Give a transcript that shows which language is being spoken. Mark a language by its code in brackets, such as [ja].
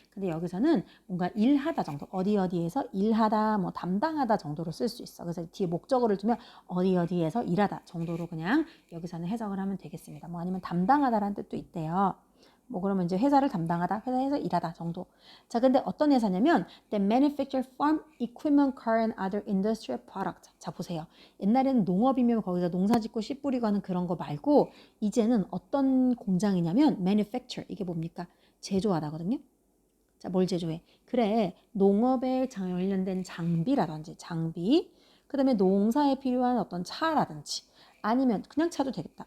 [ko] 근데 여기서는 뭔가 일하다 정도. 어디에서 일하다, 뭐 담당하다 정도로 쓸 수 있어. 그래서 뒤에 목적어를 두면 어디에서 일하다 정도로 그냥 여기서는 해석을 하면 되겠습니다. 뭐 아니면 담당하다라는 뜻도 있대요. 뭐 그러면 이제 회사를 담당하다, 회사에서 일하다 정도. 자, 근데 어떤 회사냐면 [en] they manufacture farm equipment, car and other industrial products. [ko] 자, 보세요. 옛날에는 농업이면 거기서 농사 짓고 씨 뿌리고 하는 그런 거 말고 이제는 어떤 공장이냐면 manufacture. 이게 뭡니까? 제조하다거든요. 자, 뭘 제조해? 그래, 농업에 관련된 장비라든지 장비, 그 다음에 농사에 필요한 어떤 차라든지 아니면 그냥 차도 되겠다.